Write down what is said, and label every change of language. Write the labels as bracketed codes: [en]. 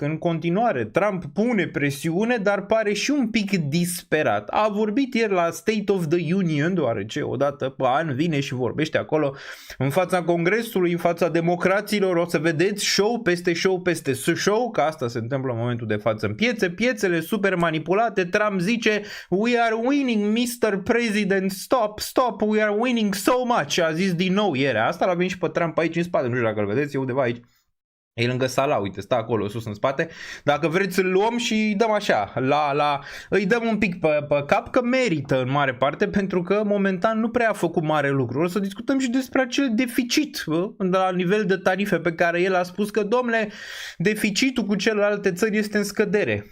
[ro] În continuare, Trump pune presiune, dar pare și un pic disperat. A vorbit ieri la State of the Union, deoarece odată pe an vine și vorbește acolo în fața Congresului, în fața democraților. O să vedeți show peste show, că asta se întâmplă în momentul de față în piețele super manipulate. Trump zice, [en] we are winning, Mr. President, stop, we are winning so much. [ro] A zis din nou ieri, asta l-a venit și pe Trump aici în spate, nu știu dacă îl vedeți, e undeva aici. E lângă sala, uite, stă acolo sus în spate. Dacă vreți îl luăm și îi dăm așa, îi dăm un pic pe cap, că merită în mare parte, pentru că momentan nu prea a făcut mare lucru. O să discutăm și despre acel deficit la nivel de tarife pe care el a spus că, domnule, deficitul cu celelalte țări este în scădere.